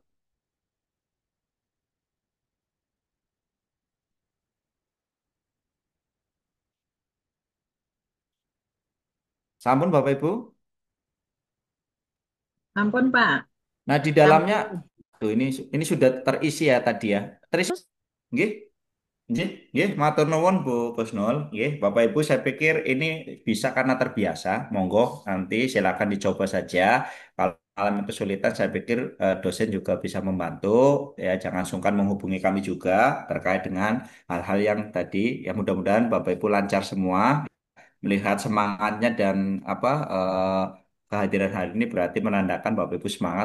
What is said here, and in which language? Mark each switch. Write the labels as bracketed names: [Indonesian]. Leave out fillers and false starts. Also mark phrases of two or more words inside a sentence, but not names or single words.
[Indonesian] Sampun Bapak Ibu. Ampun, Pak. Nah, di dalamnya Ampun. tuh ini sudah terisi ya tadi ya. Terisi nggih. [Javanese] Nggih, nggih, matur nuwun Bu Kusnul. [Indonesian] Nggih, Bapak Ibu saya pikir ini bisa karena terbiasa. Monggo nanti silakan dicoba saja. Kalau alami kesulitan saya pikir dosen juga bisa membantu. Ya, jangan sungkan menghubungi kami juga terkait dengan hal-hal yang tadi. Ya mudah-mudahan Bapak Ibu lancar semua. Melihat semangatnya dan apa kehadiran hari ini berarti menandakan Bapak Ibu semangat.